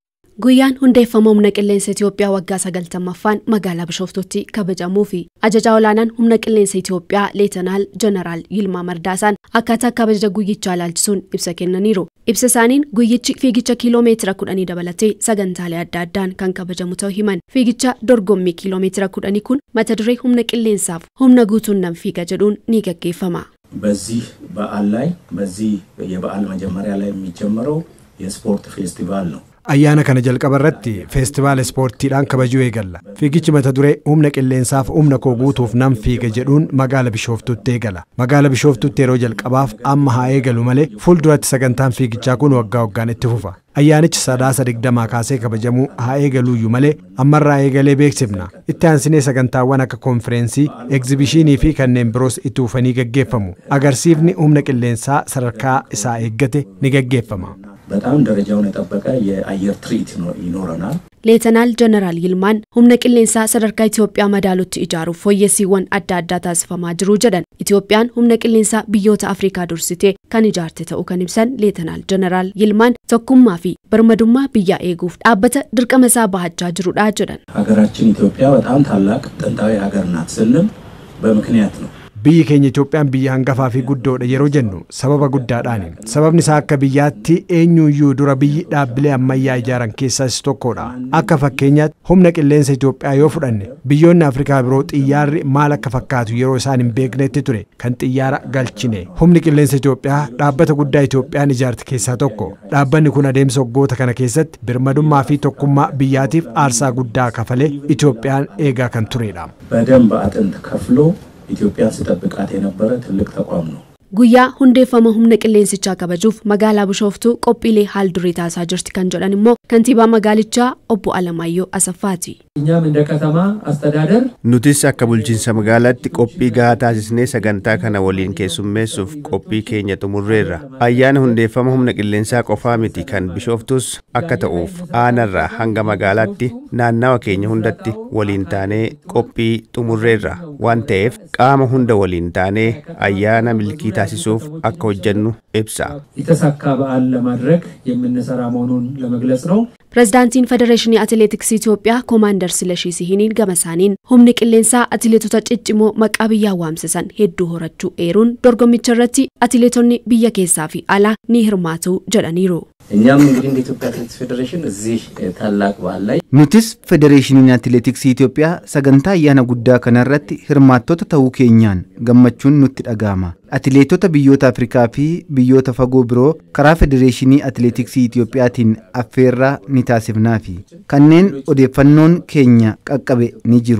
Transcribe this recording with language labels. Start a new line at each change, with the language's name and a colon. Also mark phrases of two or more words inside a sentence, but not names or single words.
Oromo: Guyyaan hundeeffama humna qilleensa Itoophiyaa waggaa 90ffaan magaalaa Bishoftuutti kabajamuu fi ajajaa olaanaan humna qilleensa Itoophiyaa Leetanaal Jeneraal Yilmaa Mardaasaan akkaataa kabaja guyyichaa ilaalchisuun ibsa kennaniiru. Ibsa isaaniin guyyichi fiigicha kiiloomeetira 10 dabalatee sagantaalee adda addaan kan kabajamu ta'uu himan. Fiigicha dorgommii kiiloomeetira 10 kun mata duree humna qilleensaaf humna guutuun nan fiiga jedhuun ni gaggeeffama.
Amharic: በዚህ በዓል ላይ በዚህ የበዓል መጀመሪያ ላይ የሚጀምረው የስፖርት ፌስቲቫል ነው።
Oromo: Ayyaana kana jalqabarratti feestivaala ispoortiidhaan kabajuu eegalla. Fiigichi mata duree humna qilleensaaf humna koo guutuuf nan fiiga jedhuun magaala Bishoftuutti eegala. Magaala Bishoftuutti yeroo jalqabaaf amma haa eegalu malee fuulduratti sagantaan fiigichaa kun waggaa waggaan itti fufa. Ayyaanichi sadaasa 20 kaasee kabajamuu haa eegaluyyuu malee ammarraa eegalee beeksifna. Itti aansinee sagantaawwan akka konfereensii, egzibishinii fi kanneen biroos itti fufanii gaggeeffamu. Agarsiifni humna qilleensaa sadarkaa isaa eeggate ni gaggeeffama.
Amharic: በጣም ደረጃውን የጠበቀ የአየር ትርኢት ይኖረናል።
Oromo: ሌተናል ጀነራል ይልማን humna qilleensaa sadarkaa Itoophiyaa madaalutti ijaaruuf fooyyessiiwwan adda addaa taasifamaa jiru jedhan. Itoophiyaan humna qilleensaa biyyoota Afrikaa dursitee kan ijaarte ta'uu kan ibsan Leetanaal Jeneraal Yilmaan tokkummaa fi birmadummaa biyyaa eeguuf dhaabbata dirqama isaa bahachaa jirudha jedhan.
Amharic: ሀገራችን ኢትዮጵያ በጣም ታላቅ ጥንታዊ ሀገር ናት ስንል በምክንያት ነው.
Oromo: Biyyi keenya Itoophiyaan biyya hangafaa fi guddoodha yeroo jennu sababa guddaadhaani. Sababni isaa akka biyyaatti eenyuyyuu dura biyyi dhaabbilee ammayyaa ijaaran keessaa isa tokkodha. Akka fakkeenyaatti humna qilleensa Itoophiyaa yoo fudhanne biyyoonni Afrikaa biroo xiyyaarri maal akka fakkaatu yeroo isaan hin beeknetti ture kan xiyyaara galchine. Humni qilleensa Itoophiyaa dhaabbata guddaa Itoophiyaan ijaarte keessaa tokko. Dhaabbanni kun adeemsa waggoota kana keessatti birmadummaa fi tokkummaa biyyaatiif aarsaa guddaa kafalee Itoophiyaan eegaa kan turedha.
Amharic: በደንብ አጥንት ከፍሎ ኢትዮጵያን ሲጠብቃት የነበረ ትልቅ ተቋም ነው።
Oromo: Guyyaa hundeeffama humna qilleensichaa kabajuuf magaalaa Bishoftuu qophiilee haal duree taasisaa jirti kan jedhan immoo kantiibaa magaalichaa obbo Alamaayyoo Asaffaati.
Amharic: እኛም እንደ ከተማ አስተዳደር
Oromo: nutis akka bulchiinsa magaalaatti qophii gahaa taasisnee sagantaa kana waliin keessummeessuuf qophii keenya xumurreerra. Ayyaana hundeeffama humna qilleensaa qofaa miti kan Bishoftuus akka ta'uuf aanarraa hanga magaalaatti naannawa keenya hundatti waliin taanee qophii xumurreerra waan ta'eef qaama hunda waliin taanee ayyaana milkii taasisuuf akka hojjennu ibsa.
Amharic: የተሳካ በዓል ለማድረግ የምንሰራ መሆኑን ለመግለጽ ነው።
Oromo: Pirezidaantiin Federeeshinii Atileetiksii Itoophiyaa Koomaandar Silashii Sihiniin gamasaaniin humni qilleensaa atileetota ciccimoo maqaa biyyaa waamsisan hedduu horachuu eeruun dorgommicha irratti atileetonni biyya keessaa fi alaa ni hirmaatu jedhaniiru.
Amharic: እኛም እንግዲህ እንደ ኢትዮጵያ አትሌቲክስ ፌዴሬሽን እዚህ ታላቅ በዓል ላይ
Oromo: nutis federeeshiniin atileetiksii Itoophiyaa sagantaa ayyaana guddaa kanarratti hirmaattota ta'uu keenyaan gammachuun nutti dhaga'ama. Atileetota biyyoota Afrikaa fi biyyoota fagoo biroo karaa federeeshinii atileetiksii Itoophiyaatiin affeerraa ni taasifnaa fi kanneen odeeffannoon keenya qaqqabe ni jiru.